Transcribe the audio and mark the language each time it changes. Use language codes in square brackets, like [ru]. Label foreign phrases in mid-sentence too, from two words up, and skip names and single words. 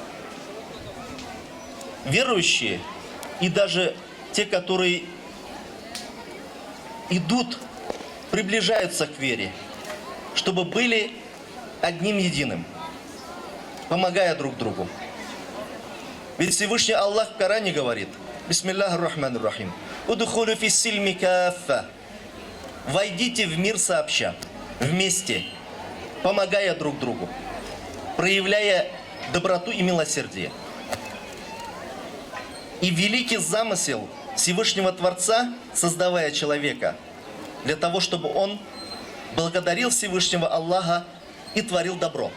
[ru] верующие и даже те, которые идут, приближаются к вере, чтобы были одним единым. помогая друг другу. Ведь Всевышний Аллах в Коране говорит: [ar] بسم الله الرحمن الرحيم. ادخلوا في السلم كافة. [ru] Войдите в мир сообща, вместе, помогая друг другу, проявляя доброту и милосердие. И великий замысел Всевышнего Творца, создавая человека, для того, чтобы он благодарил Всевышнего Аллаха и творил добро.